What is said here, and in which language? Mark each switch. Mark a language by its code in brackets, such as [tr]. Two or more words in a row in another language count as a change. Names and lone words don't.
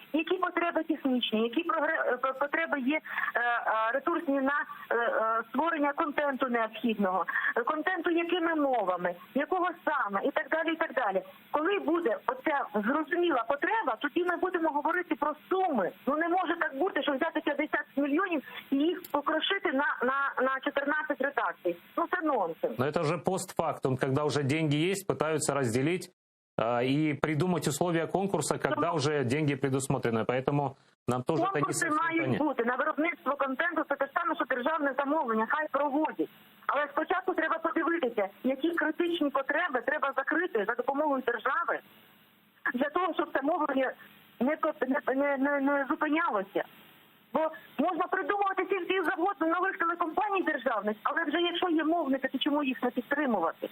[uk] Які потреби технічні, які потреби є ресурсні на створення контенту необхідного, контенту якими мовами, якого саме і так далі, і так далі. Коли буде оця зрозуміла потреба, тоді ми будемо говорити про суми. Не може так бути, що взяти 50 мільйонів і їх покрошити на 14 редакцій. Це нонсенс. [ru] Но это уже постфактум, когда уже деньги есть, пытаются разделить и придумать условия конкурса, когда уже деньги предусмотрены. Поэтому нам тоже это не совсем понятно. [uk] Мають бути на виробництво контенту, це те саме, що державне замовлення, хай проводять. Але спочатку треба подивитися, які критичні потреби треба закрити за допомогою держави, для того, щоб це мовлення не зупинялося. Бо можна придумувати скільки завгодно нових телекомпаній державних, але вже якщо є мовники, то чому їх не підтримувати?